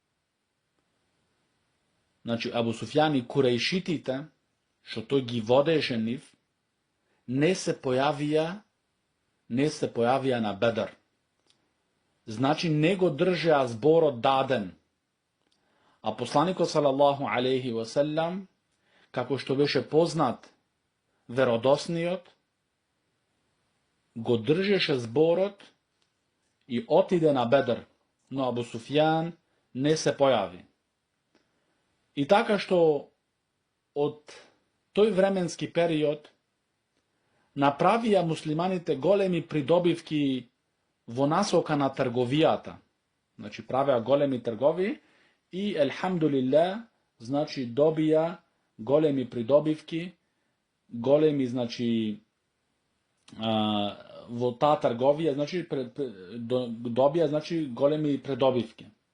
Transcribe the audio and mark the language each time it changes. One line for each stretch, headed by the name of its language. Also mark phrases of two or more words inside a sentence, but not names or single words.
Macedonian: Значи Абу Суфјан и курејшитите, што тој ги водеше нив, не се појавија на Бедр. Значи не го држеа зборот даден. А посланикот
Arabic: صلى الله عليه وسلم,
Macedonian: како што беше познат веродосниот, го држеше зборот i otide na Bedr, no Abu Sufjan ne se pojavi. I така što od toj vremenski period направија муслиманите големи придобивки во насока на трговијата. Значи правеа големи тргови и елхамдулилlah, значи добија големи придобивки, големи, значи во таа трговија, значи добија, значи големи придобивки.